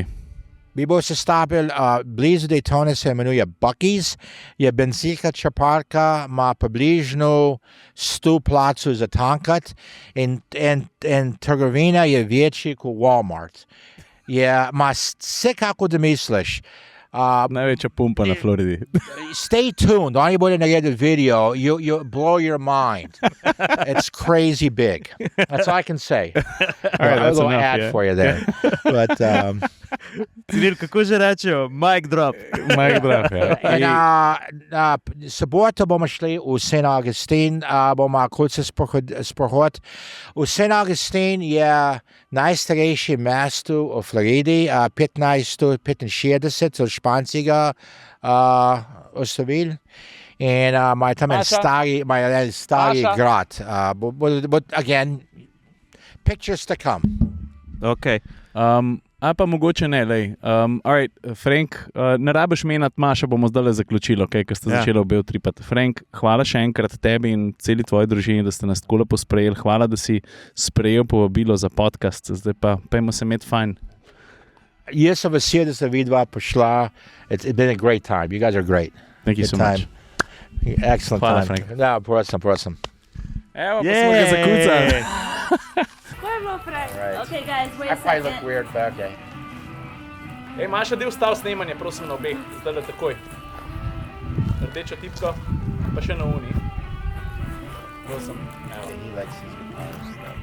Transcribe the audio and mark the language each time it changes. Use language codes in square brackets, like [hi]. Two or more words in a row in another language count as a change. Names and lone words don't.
[sl] Mi bomo se stavili, blizu Daytona se imenuje Buc-ee's, je benzinska črpalka, ima približno 100 placu za tankat in trgovina je večji kot Walmart. Ima vse kako da misliš. Največja pumpa na Floridi. [en] Stay tuned. [sl] Oni bodo naredili video. [en] You'll blow your mind. It's crazy big. That's all I can say. All right, a little ad for you there. But [sl] Ciril, kako že rečejo? [en] Mic drop. Mic drop, [sl] ja. In soboto bomo šli v St. Augustine, bomo kulce sprehod. V St. Augustine je najstarejše mesto v Floridi, 1565, od Španskega ostavili. In imajo tam en stari grad. [en] But again, pictures to come. Okay. [sl] A pa mogoče ne, lej. Alright, Frank, ne rabiš menati, Maša, bomo zdaj zaključili, okay, ker ste začeli obe utripati. Frank, hvala še enkrat tebi in celi tvoji družini, da ste nas tako lepo sprejeli. Hvala, da si sprejel povabilo za podcast. Zdaj pa pojmo se imeti fajn. Jaz sem vesel, da ste vidva prišla. [en] It's been a great time. You guys are great. Thank you Good so much. Excellent [sl] Hvala, [en] time. [sl] Frank. Ja, prosim. Evo, pa smo ga zakucali. [en] Right. Okay, guys, wait I a probably look second. weird, but okay. [sl] Ej, Maša, del stav snemanje, prosim, na obeh. Zdaj le takoj. Rdečo tipko, pa še na uni. Prosim. Evo. [en] He likes these guitars.